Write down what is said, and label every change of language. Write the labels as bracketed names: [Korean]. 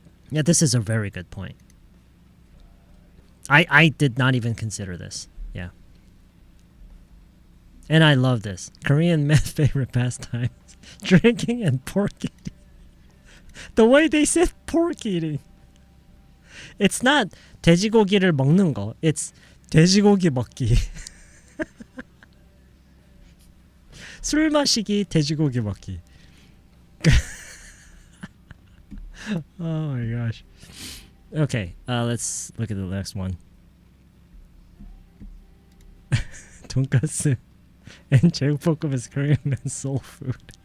[English] Yeah, this is a very good point. I did not even consider this. Yeah. And I love this. Korean men's favorite pastime. Drinking and pork eating. The way they said pork eating. It's not [Korean] 돼지고기를 먹는 거. [English] It's [Korean] 돼지고기 먹기. 술 마시기, 돼지고기 먹기. [English] Oh my gosh. Okay, let's look at the next one. 돈가스 and 제육볶음 is Korean men's soul food.